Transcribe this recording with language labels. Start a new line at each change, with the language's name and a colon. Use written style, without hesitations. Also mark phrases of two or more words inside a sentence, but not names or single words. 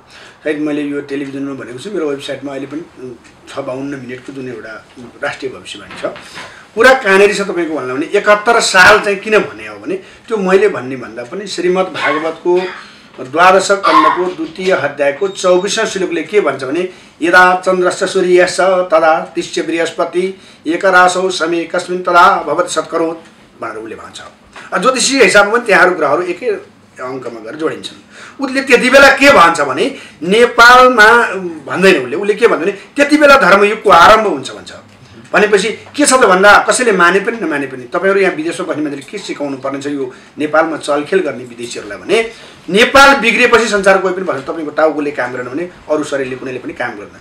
Nepali: सायद मैले यो टेलिभिजनमा भनेको छु, मेरो वेबसाइटमा अहिले पनि 52 मिनटको जुन एउटा राष्ट्रिय भविष्यवाणी छ। कुरा कहाँनिर छ तपाईँको भन्दा भने 71 साल चाहिँ किन भने हो भने त्यो मैले भन्ने भन्दा पनि श्रीमद् भागवतको 12 खण्डको 2 अध्यायको 24औं श्लोकले के भन्छ भने
Sanskrit: यदा चन्द्रस्य सूर्यस्य तदा तिष्य बृहस्पति एकरासौ समे कस्मिन् तदा भवति सत्करोत्
Nepali: भनेर उसले भन्छ। ज्योतिषीय हिसाबमा पनि त्यहाँहरू ग्रहहरू एकै अङ्कमा गएर जोडिन्छन्। उसले त्यति बेला के भन्छ भने नेपालमा भन्दैन, उसले के भन्छ भने त्यति बेला धर्मयुगको आरम्भ हुन्छ भन्छ। भनेपछि के छ त भन्दा कसैले माने पनि नमाने पनि तपाईँहरू यहाँ विदेशमा बस्ने मान्छेले के सिकाउनु पर्ने छ यो नेपालमा चलखेल गर्ने विदेशीहरूलाई भने नेपाल बिग्रिएपछि संसार कोही पनि भन्छ तपाईँको टाउकोले काम गरेन भने अरू शरीरले कुनैले पनि काम गर्दैन।